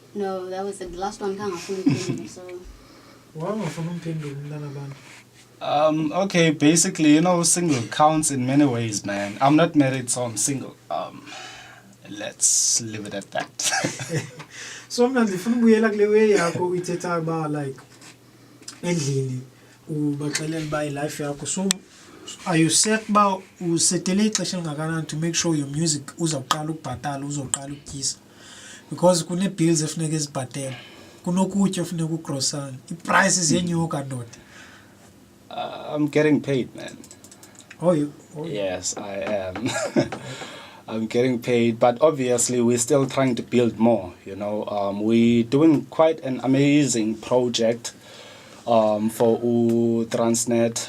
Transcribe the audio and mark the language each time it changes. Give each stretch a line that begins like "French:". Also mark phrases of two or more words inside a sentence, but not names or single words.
English: No, that was the last one. So Wow, from Mpendulo, Mnanaban. Okay, basically, single counts in many ways, man. I'm not married, so I'm single. Let's leave it at that.
Xhosa: So mna ndifuna ubuyela kule way yakho uyithetha ba like endlini ubaxelela ba life yakho.
English: So are you set
Xhosa: ba usetele ixesha elingakanani
English: to make sure your music
Xhosa: uzawuqala ukubhatala uzoqala ukutyisa? Because kune bills efuneka ezibhatele. Kunokutya efuneka ugrosana. Iprices yenyuka ndoda.
English: I'm getting paid, man. Oh. Yes, I am. I'm getting paid, but obviously we're still trying to build more. We're doing quite an amazing project for Transnet.